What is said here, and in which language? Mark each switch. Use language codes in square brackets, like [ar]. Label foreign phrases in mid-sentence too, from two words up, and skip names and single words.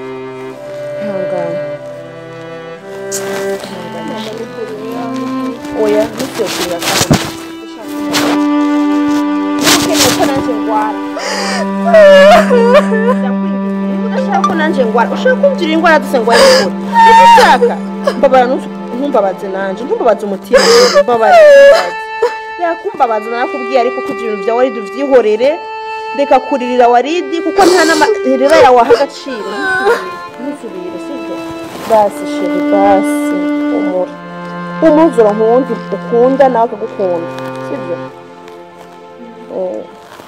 [rn] Oya, ntusubiye kurira kandi. Ukeneye ko nanje ngwara. Udashaka ko nanje ngwara. Ushaka kumvira ingwara zose ngwara n'ukuri. Ndashaka. Mbabara ntumbabaze nanje. Ntumbabaze umutima. Mbabara. Yakumbabaza nakubwiye ariko kugira ibintu bya Waridi vyihorere. Reka kuririra Waridi kuko nta n'amarira yawe aha agaciro. Ntusubire, sivyo? Basi sheri basi. umuzura nkundi ukunda nawe akagukunda sibyo